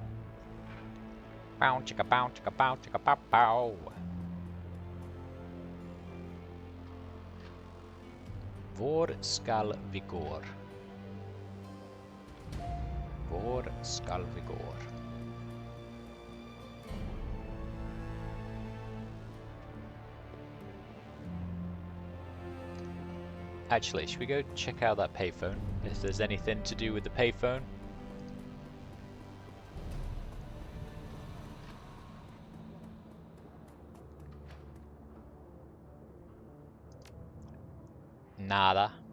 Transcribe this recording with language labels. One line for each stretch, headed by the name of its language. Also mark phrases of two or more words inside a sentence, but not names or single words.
Danish: Bow chicka bow chicka bow chicka bow bow. Hvor skal vi gå? Hvor skal vi gå?
English: Actually, should we go check out that payphone? If there's anything to do with the payphone? Nada.